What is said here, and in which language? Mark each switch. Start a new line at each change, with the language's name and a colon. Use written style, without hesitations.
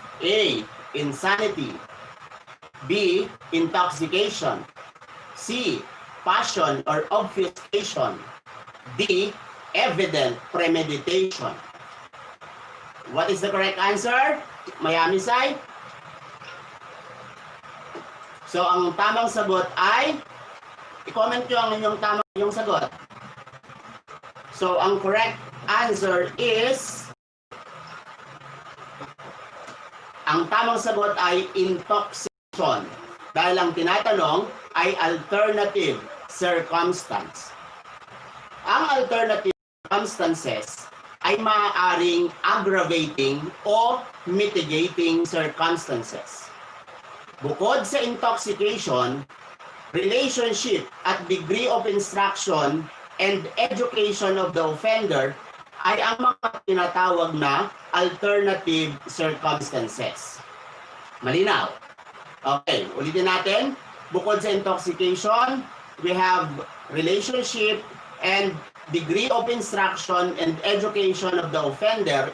English: A. Insanity. B. Intoxication. C. Passion or obfuscation. D. Evident premeditation. What is the correct answer? Miami side?
Filipino: So, ang tamang sagot ay, i-comment nyo ang inyong sagot. So, ang correct answer is, ang tamang sagot ay intoxication. Dahil ang tinatanong ay alternative circumstance. Ang alternative circumstances ay maaaring aggravating o mitigating circumstances.
English: Bukod sa intoxication, relationship at degree of instruction and education of the offender
Filipino: ay ang mga tinatawag na alternative circumstances. Malinaw? Okay, ulitin natin.
English: Bukod sa intoxication, we have relationship and degree of instruction and education of the offender.